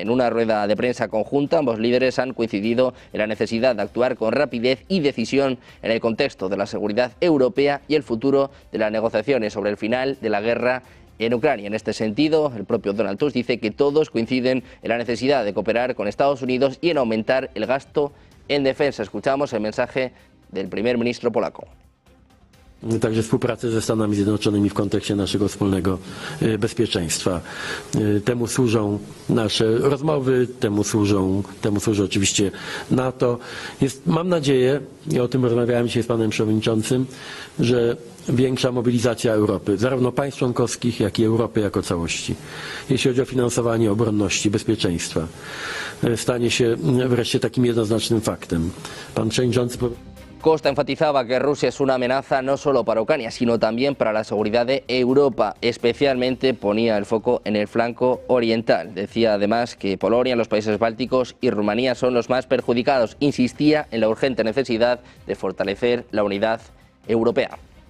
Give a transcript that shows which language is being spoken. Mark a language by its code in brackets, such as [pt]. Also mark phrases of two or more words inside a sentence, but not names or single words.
[es] En una rueda de prensa conjunta, ambos líderes han coincidido en la necesidad de actuar con rapidez y decisión en el contexto de la seguridad europea y el futuro de las negociaciones sobre el final de la guerra en Ucrania. En este sentido, el propio Donald Tusk dice que todos coinciden en la necesidad de cooperar con Estados Unidos y en aumentar el gasto en defensa. Escuchamos el mensaje del primer ministro polaco. [pl] Także współpracę ze Stanami Zjednoczonymi w kontekście naszego wspólnego bezpieczeństwa. Temu służą nasze rozmowy, temu służy oczywiście NATO. Mam nadzieję, i o tym rozmawiałem dzisiaj z panem przewodniczącym, że większa mobilizacja Europy, zarówno państw członkowskich, jak i Europy jako całości, jeśli chodzi o finansowanie obronności, bezpieczeństwa, stanie się wreszcie takim jednoznacznym faktem. Pan przewodniczący [es] Costa enfatizaba que Rusia es una amenaza no solo para Ucrania, sino también para la seguridad de Europa. Especialmente ponía el foco en el flanco oriental. Decía además que Polonia, los países bálticos y Rumanía son los más perjudicados. Insistía en la urgente necesidad de fortalecer la unidad europea.